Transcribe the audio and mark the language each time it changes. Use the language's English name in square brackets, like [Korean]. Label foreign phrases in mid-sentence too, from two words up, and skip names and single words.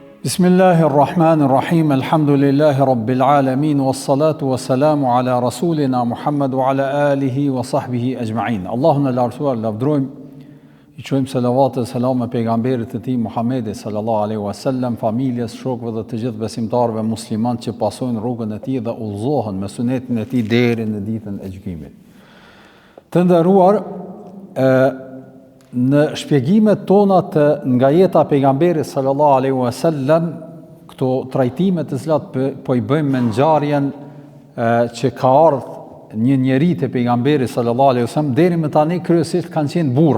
[Arabic] بسم الله الرحمن الرحيم، الحمد لله رب العالمين، والصلاة والسلام على رسولنا محمد وعلى آله وصحبه أجمعين. [Albanian] Allahun e lartësuar lavdrojmë, i quajmë selavat e selam e pejgamberit të tij Muhammedit [Arabic] صلى الله عليه وسلم, [Albanian] familjes, shokëve dhe të gjithë besimtarëve muslimanë që pasojnë rrugën e tij dhe udhëzohen me sunetin e tij deri në ditën e gjykimit. Të nderuar, në shpjegimet tona të nga jeta e pejgamberit [Arabic] صلى الله عليه وسلم, [Albanian] këto trajtime të cilat po i bëjmë me ngjarjen që ka ardhur një njeri te pejgamberi [Arabic] صلى الله عليه وسلم, [Albanian] deri më tani kryesisht kanë qenë burra.